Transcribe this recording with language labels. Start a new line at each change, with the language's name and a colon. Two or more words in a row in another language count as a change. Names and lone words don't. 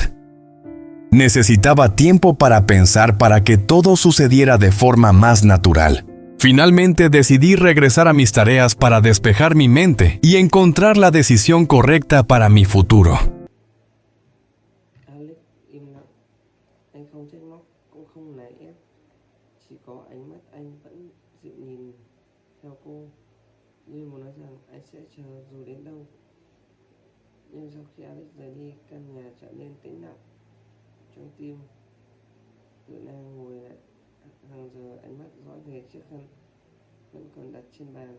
Spanish: Necesitaba tiempo para pensar para que todo sucediera de forma más natural. Finalmente decidí regresar a mis tareas para despejar mi mente y encontrar la decisión correcta para mi futuro.
Vietnamese: Alex im lặng. Anh không trách móc, cũng không nài ép. Chỉ có ánh mắt anh vẫn dịu nhìn theo cô, như muốn nói rằng anh sẽ chờ dù đến đâu. Nhưng sau khi Alex rời đi, căn nhà trở nên tĩnh lặng. Trong tim Tự Na ngồi lại hàng giờ, ánh mắt dõi về chiếc khăn vẫn còn đặt trên bàn.